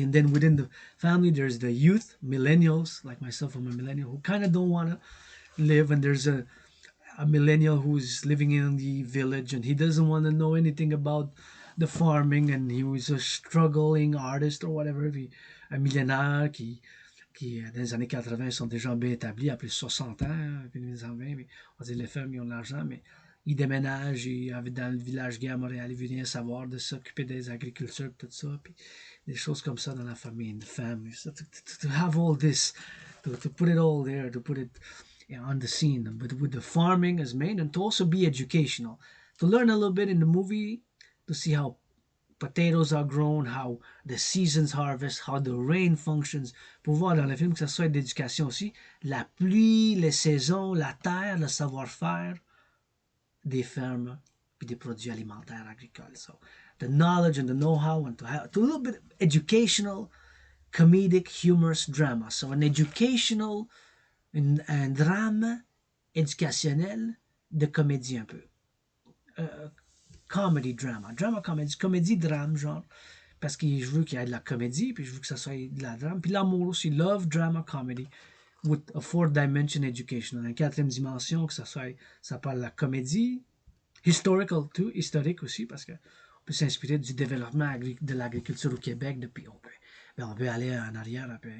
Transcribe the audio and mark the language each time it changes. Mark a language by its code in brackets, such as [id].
[en] And then within the family, there's the youth, millennials, like myself, I'm a millennial, who kind of don't want to live. And there's a millennial who's living in the village and he doesn't want to know anything about the farming, and he was a struggling artist or whatever. [fr] Puis un millionnaire qui dans les années 80 sont déjà bien établis, après 60 ans, puis les années 20, mais on va dire les femmes, ils ont de l'argent, mais ils déménagent, ils avaient dans le village gay à Montréal, ils veulent rien savoir de s'occuper des agricultures, tout ça, puis des choses comme ça dans la famille, [en] in the family. So to have all this, to put it all there, to put it on the scene, but with the farming as main, and to also be educational, to learn a little bit in the movie, to see how potatoes are grown, how the seasons harvest, how the rain functions, [fr] pour voir dans le film que ça soit d'éducation aussi, la pluie, les saisons, la terre, le savoir-faire des fermes puis des produits alimentaires agricoles. [en] So the knowledge and the know-how, and to a little bit educational, comedic, humorous drama. So an educational, [fr] un drame éducationnel de comédie un peu. [en] Comedy drama [fr] comédie drame, genre, parce que je veux qu'il y ait de la comédie, puis je veux que ça soit de la drame, puis l'amour aussi, [en] love, drama, comedy, with a 4th-dimension education, [fr] une 4e dimension, que ça parle de la comédie, [en] historical too, [fr] historique aussi, parce que on peut s'inspirer du développement de l'agriculture au Québec, depuis on peut aller en arrière, on